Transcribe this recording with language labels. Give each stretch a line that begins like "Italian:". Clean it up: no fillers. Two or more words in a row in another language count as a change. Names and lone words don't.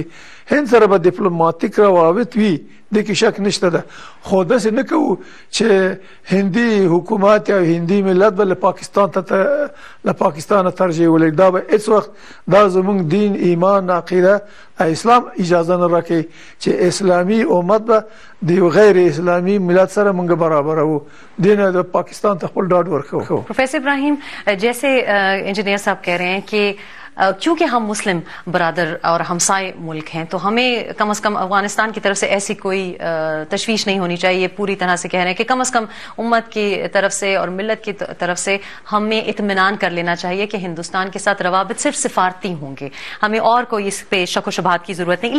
Pashto: هند سره به ډیپلوماټیک روابط وي، د کې شک نشته ده، خو داسې نه کوو چې هندي حکومت یا هندي ملت به له پاکستان ترجیح ولري. دا به هیڅ وخت دا زموږ دین، ایمان، عقیده، اسلام اجازه نه راکوي چې اسلامي امت به د غیر اسلامی ملت سره موږ برابر وو. دینه د پاکستان ته خپل ډاډ ورکوو.
Urdu: پروفیسر ابراہیم، جیسے انجینئر صاحب کہہ رہے ہیں کہ کیونکہ ہم مسلم برادر اور ہمسائے ملک ہیں تو ہمیں کم از کم افغانستان کی طرف سے ایسی کوئی تشویش نہیں ہونی چاہیے. یہ پوری طرح سے کہہ رہے ہیں کہ کم از کم امت کی طرف سے اور ملت کی طرف سے ہمیں اطمینان کر لینا چاہیے کہ ہندوستان کے ساتھ روابط صرف سفارتی ہوں گے, ہمیں اور کوئی اس پہ شک و شبہات کی ضرورت نہیں.